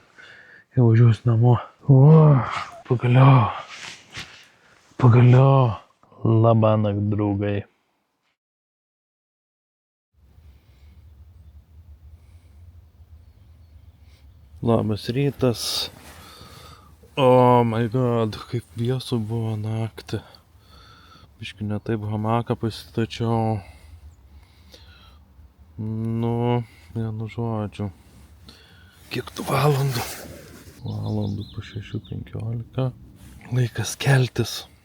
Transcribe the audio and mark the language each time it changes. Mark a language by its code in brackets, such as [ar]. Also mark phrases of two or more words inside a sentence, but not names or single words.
[lt] Jau važiuos namo. O, pagaliau. Labanakt, draugai. Labas rytas. [en] Oh my god, [lt] kaip vėsu buvo naktį. Biški ne taip hamaką pasitačiau. Nu, vienu žodžiu. Kiek tų valandų? Valandų po 6:15. Laikas keltis.